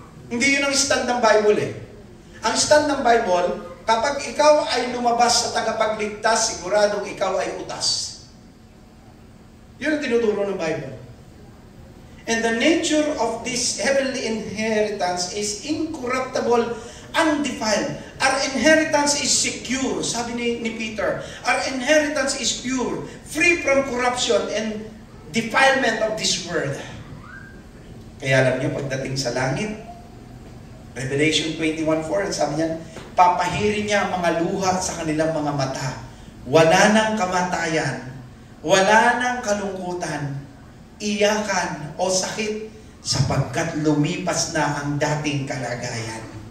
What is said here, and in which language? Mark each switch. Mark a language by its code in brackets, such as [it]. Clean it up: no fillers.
[tl] Hindi yun ang stand ng Bible eh. Ang stand ng Bible, kapag ikaw ay lumabas sa tagapagligtas, siguradong ikaw ay utas. Yun ang tinuturo ng Bible. [en] And the nature of this heavenly inheritance is incorruptible, undefiled. Our inheritance is secure, [tl] sabi ni Peter. [en] Our inheritance is pure, free from corruption and defilement of this world. [tl] Kaya alam niyo, pagdating sa langit, Revelation 21:4, sabi niya, papahirin niya ang mga luha sa kanilang mga mata. Wala nang kamatayan, wala nang kalungkutan, iyakan o sakit, sapagkat lumipas na ang dating kalagayan.